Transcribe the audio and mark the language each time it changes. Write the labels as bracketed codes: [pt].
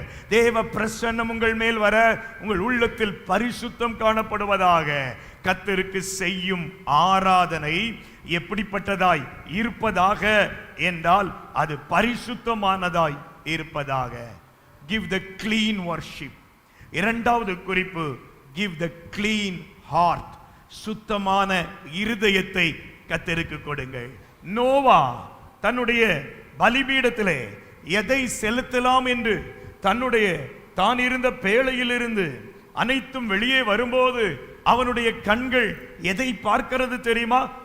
[ta] தேவ பிரசன்னம் உங்கள் மேல் வர உங்கள் உள்ளத்தில் பரிசுத்தம் காணப்படுவதாக. கர்த்தருக்கு செய்யும் ஆராதனை எப்படிப்பட்டதாய் இருப்பதாக என்றால் அது பரிசுத்தமானதாய் இருப்பதாக. [en] Give the clean worship. [ta] இரண்டாவது குறிப்பு, [en] give the clean heart. [ta] சுத்தமான இருதயத்தை கர்த்தருக்கு கொடுங்கள். நோவா தன்னுடைய பலிபீடத்திலே எதை செலுத்தலாம் என்று தான் இருந்த பேழையிலிருந்து அனைத்தும் வெளியே வரும்போது அவனுடைய கண்கள் எதை பார்க்கிறது தெரியுமா?